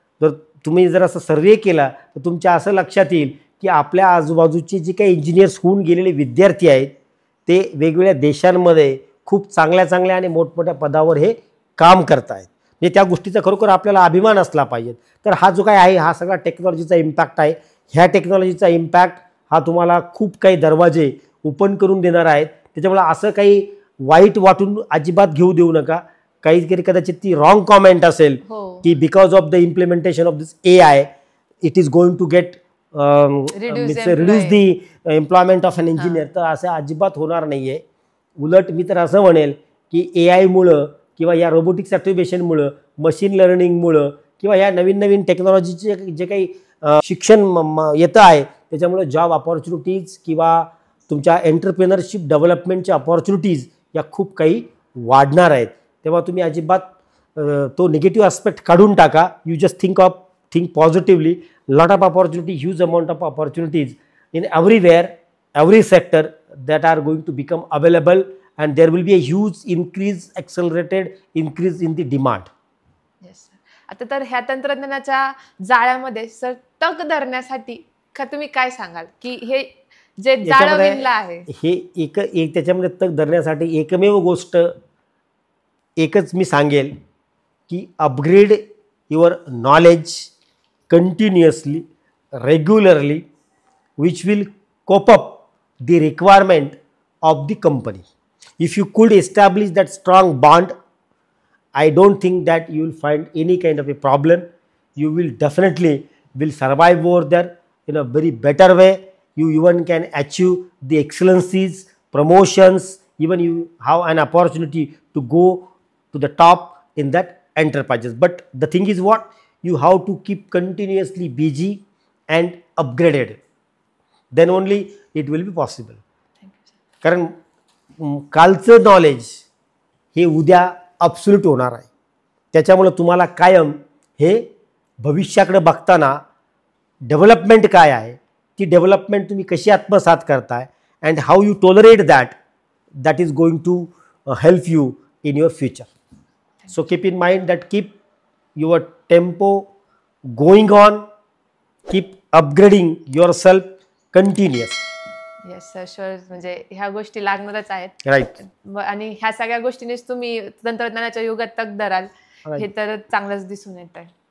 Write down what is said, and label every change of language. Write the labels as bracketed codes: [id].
[mr] जर तुम्ही जर असं सर्वे केला तर तुमच्या असं लक्षात येईल की आपल्या आजूबाजूचे जे काही इंजिनियर्स होऊन गेलेले विद्यार्थी आहेत ते वेगवेगळ्या देशांमध्ये खूप चांगल्या चांगल्या आणि मोठमोठ्या पदावर हे काम करत आहेत. म्हणजे त्या गोष्टीचा खरोखर आपल्याला अभिमान असला पाहिजे. तर हा जो काय आहे हा सगळा टेक्नॉलॉजीचा इम्पॅक्ट आहे. ह्या टेक्नॉलॉजीचा इम्पॅक्ट हा तुम्हाला खूप काही दरवाजे ओपन करून देणार आहेत. त्याच्यामुळे असं काही वाईट वाटून अजिबात घेऊ देऊ नका. काहीतरी कदाचित ती रॉंग कॉमेंट असेल की [en] Because of the implementation of this AI it is going to get reduce the employment of an engineer. [mr] तर असं अजिबात होणार नाही आहे. उलट मी तर असं म्हणेल की AI मुळं किंवा या रोबोटिक्स ॲक्टिव्हेशनमुळं, मशीन लर्निंगमुळं किंवा या नवीन नवीन टेक्नॉलॉजीचे जे काही शिक्षण येतं आहे त्याच्यामुळे जॉब अपॉर्च्युनिटीज किंवा तुमच्या एंटरप्रेनरशिप डेव्हलपमेंटच्या अपॉर्च्युनिटीज या खूप काही वाढणार आहेत. तेव्हा तुम्ही अजिबात तो निगेटिव्ह आस्पेक्ट काढून टाका. [en] You just think positively. Lot of opportunity, huge amount of opportunities in everywhere, every sector that are going to become available and there will be a huge increase, accelerated increase in the demand. Yes. [mr] आता तर ह्या तंत्रज्ञानाच्या जाळ्यामध्ये sir तग धरण्यासाठी तुम्ही काय सांगाल की हे जे जाळं विणलं आहे हे एक त्याच्यामध्ये तग धरण्यासाठी एकमेव गोष्ट एकच मी सांगेल की [en] Upgrade your knowledge continuously, regularly, which will cope up the requirement of the company. If you could establish that strong bond, I don't think that you will find any kind of a problem. You will definitely survive over there in a very better way. You even can achieve the excellencies, promotions, even you have an opportunity to go to the top in that enterprises. But the thing is what? You have to keep continuously busy and upgraded. Then only it will be possible. [mr] कारण कालचं knowledge हे उद्या absolute होणार आहे. त्याच्यामुळे तुम्हाला कायम हे भविष्याकडे बघताना डेव्हलपमेंट काय आहे, ती डेव्हलपमेंट तुम्ही कशी आत्मसात करताय [en] And how you tolerate that is going to help you in your future. So keep in mind that keep your tempo going on, keep upgrading your self continuous. Yes sir sure, [mr] म्हणजे ह्या गोष्टी लागणारच आहेत. [en] Right. [mr] आणि ह्या सगळ्या गोष्टींनीच तुम्ही तंत्रज्ञानाच्या युगात तग धराल हे तर चांगलंच दिसून येत आहे.